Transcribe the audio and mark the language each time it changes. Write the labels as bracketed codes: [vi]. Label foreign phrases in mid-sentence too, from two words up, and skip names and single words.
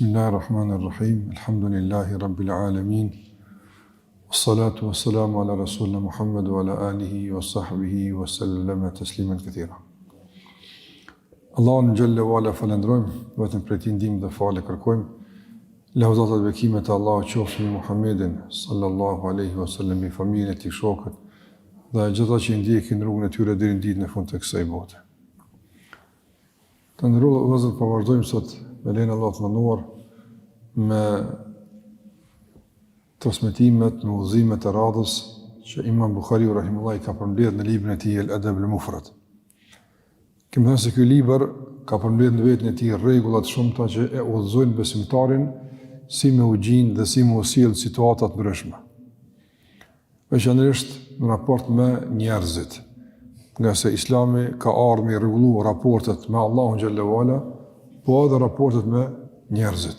[ar] بسم الله الرحمن الرحيم. الحمد لله رب العالمين. والصلاة والسلام على رسولنا محمد وعلى آله وصحبه وسلم تسليما كثيرا. [sq] Allahun [ar] جل وعلا [sq] falendrojmë, vetëm për ti ndihmë dhe falë kërkojmë. Lavdata dhe bekimet e Allahut qofshin mbi Muhammedin [ar] صلى الله عليه وسلم, [sq] i familjen e tij, shokët dhe gjithë ata që ndjekin rrugën e tyre deri në ditën e fundit të kësaj bote. Të ndërruar vëllezër, po vazhdojmë sot me lenin Allah të mënduar me transmetimet, me udhëzimet e radhës që Imam Buhariu rahimullah ka përmbledhur në librin e tij El-Adab al-Mufrad. Kemi thënë se ky libër ka përmbledhur në vetën e tij rregulla të shumta që e udhëzojnë besimtarin si me u gjin dhe si me u sjell situata të ndryshme. Veçanërisht në raport me njerëzit, nga se Islami ka ardhur me rregullu raportet me Allahun [ar] جل وعلا, [sq] po edhe raportet me njerëzit.